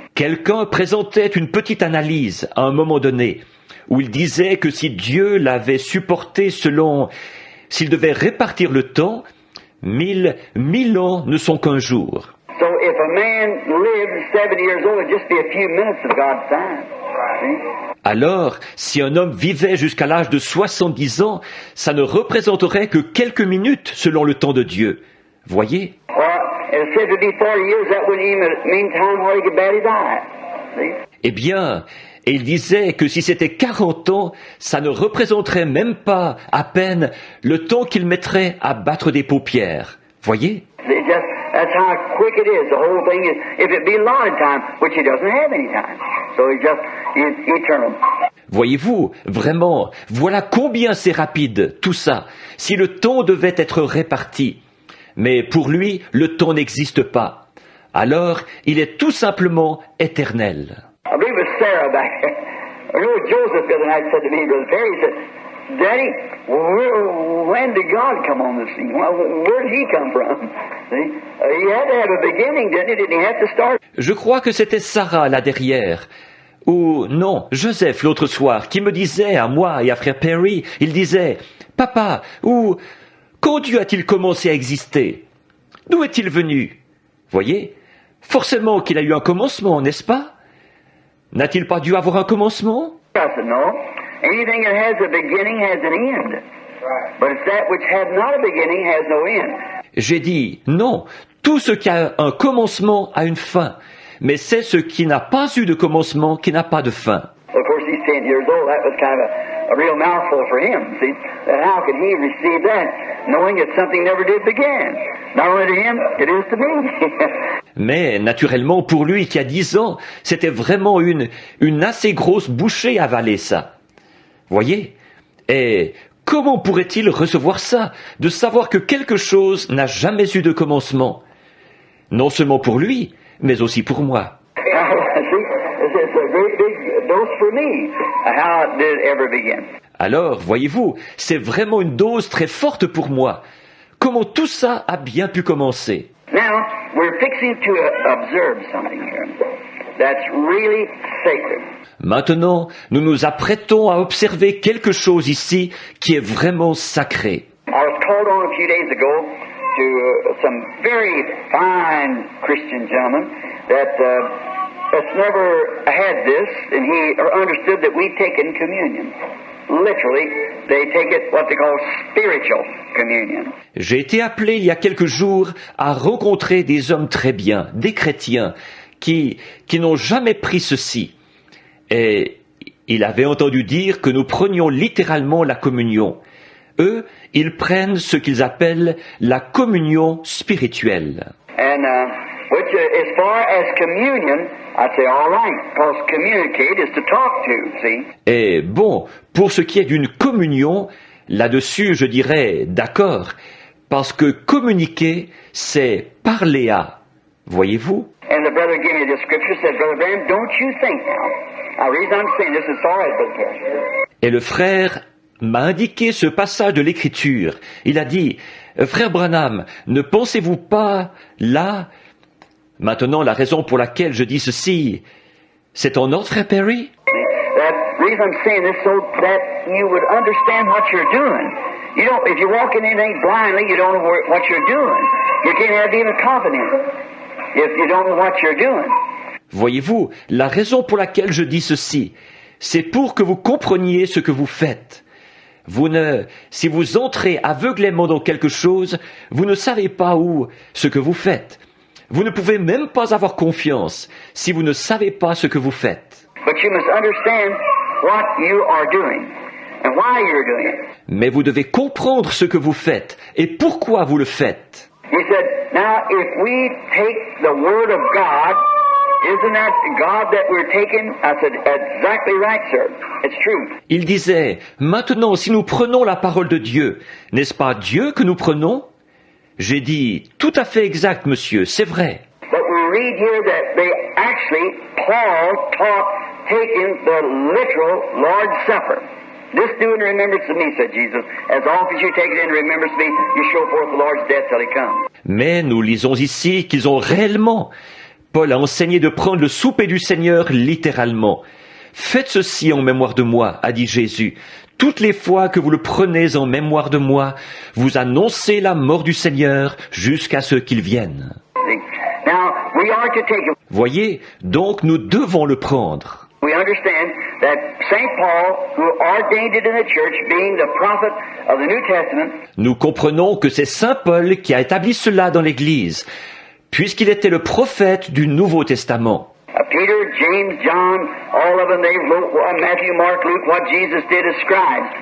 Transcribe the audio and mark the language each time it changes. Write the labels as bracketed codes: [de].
[fr] Quelqu'un présentait une petite analyse à un moment donné, où il disait que si Dieu l'avait supporté s'il devait répartir le temps, 1000 ans ne sont qu'un jour. [en] So if a man lived 70 years old, it'd just be a few minutes of God's time. See? [fr] Alors, si un homme vivait jusqu'à l'âge de 70 ans, ça ne représenterait que quelques minutes selon le temps de Dieu. Voyez? [en] Well, it said to be 40 years, that wouldn't even mean time where he could bat his eye. See? [fr] Eh bien, et il disait que si c'était 40 ans, ça ne représenterait même pas à peine le temps qu'il mettrait à battre des paupières. Voyez? [en] That's how quick it is. The whole thing is, if it be allotted time, which he doesn't have any time. So he's eternal. [fr] Voyez-vous, vraiment, voilà combien c'est rapide, tout ça, si le temps devait être réparti. Mais pour lui, le temps n'existe pas. Alors, il est tout simplement éternel. [en] I believe it was Sarah back there. I know Joseph the other night said to me, Brother Perry, he said, Daddy, when did God come on the scene? Where did he come from? See? He had to have a beginning, didn't he? Didn't he have to start? [fr] Je crois que c'était Sarah là derrière. Ou non, Joseph l'autre soir, qui me disait à moi et à frère Perry, il disait, Papa, ou quand Dieu a-t-il commencé à exister? D'où est-il venu? Voyez, forcément qu'il a eu un commencement, n'est-ce pas? N'a-t-il pas dû avoir un commencement? [en] I said, no. Anything that has a beginning has an end. But it's that which had not a beginning has no end. [fr] J'ai dit, non, tout ce qui a un commencement a une fin, mais c'est ce qui n'a pas eu de commencement qui n'a pas de fin. [en] Of course, he's 10 years old. That was kind of a real mouthful for him. See, how could he receive that, knowing that something never did begin? Not only to him, it is to me. [fr] Mais naturellement, pour lui qui a 10 ans, c'était vraiment une assez grosse bouchée à avaler ça. Voyez? Et comment pourrait-il recevoir ça, de savoir que quelque chose n'a jamais eu de commencement? Non seulement pour lui, mais aussi pour moi. [en] It's a great big dose for me. How it did ever begin. [fr] Alors, voyez-vous, c'est vraiment une dose très forte pour moi. Comment tout ça a bien pu commencer? [en] Now, we're fixing to observe something here that's really sacred. [fr] Maintenant, nous nous apprêtons à observer quelque chose ici qui est vraiment sacré. [en] I was called on a few days ago to some very fine Christian gentleman that's never had this, and he understood that we take in communion. Literally, they take it what they call spiritual communion. [fr] J'ai été appelé il y a quelques jours à rencontrer des hommes très bien, des chrétiens, qui n'ont jamais pris ceci. Et il avait entendu dire que nous prenions littéralement la communion. Eux, ils prennent ce qu'ils appellent la communion spirituelle. [en] And which, as far as communion, I'd say all right, because communicate is to talk to, see? [fr] Et bon, pour ce qui est d'une communion, là-dessus, je dirais d'accord, parce que communiquer, c'est parler à. Voyez-vous? [en] And the brother gave me this scripture, said, Brother Branham, don't you think now? Now, the reason I'm saying this is all right, Brother Perry. [fr] Et le frère m'a indiqué ce passage de l'Écriture. Il a dit, Frère Branham, ne pensez-vous pas là? Maintenant, la raison pour laquelle je dis ceci, c'est en ordre, Frère Perry? [en] The reason I'm saying this so that you would understand what you're doing. You don't, if you walk in anything blindly, you don't know what you're doing. You can't have even confidence if you don't know what you're doing. [fr] Voyez-vous, la raison pour laquelle je dis ceci, c'est pour que vous compreniez ce que vous faites. Si vous entrez aveuglément dans quelque chose, vous ne savez pas où ce que vous faites. Vous ne pouvez même pas avoir confiance si vous ne savez pas ce que vous faites. [en] But you must understand what you are doing and why you're doing it. [fr] Mais vous devez comprendre ce que vous faites et pourquoi vous le faites. [en] He said, now if we take the word of God, isn't that God that we're taking? I said, exactly right, sir. It's true. [fr] Il disait, maintenant si nous prenons la parole de Dieu, n'est-ce pas Dieu que nous prenons? J'ai dit, tout à fait exact, monsieur, c'est vrai. [en] But we read here that they actually, Paul taught taking the literal Lord's Supper. This do in remembrance of me, said Jesus. As often as you take it in remembrance of me, you show forth the Lord's death till he comes. [fr] Mais nous lisons ici qu'ils ont réellement, Paul a enseigné de prendre le souper du Seigneur littéralement. Faites ceci en mémoire de moi, a dit Jésus. Toutes les fois que vous le prenez en mémoire de moi, vous annoncez la mort du Seigneur jusqu'à ce qu'il vienne. [en] Now, we are to take it. [fr] Voyez, donc nous devons le prendre. [en] We understand that St. Paul, who ordained it in the church, being the prophet of the New Testament, [fr] Nous comprenons que c'est Saint Paul qui a établi cela dans l'Église, puisqu'il était le prophète du Nouveau Testament. [en] Peter, James, John, all of them, they wrote Matthew, Mark, Luke, what Jesus did as scribes.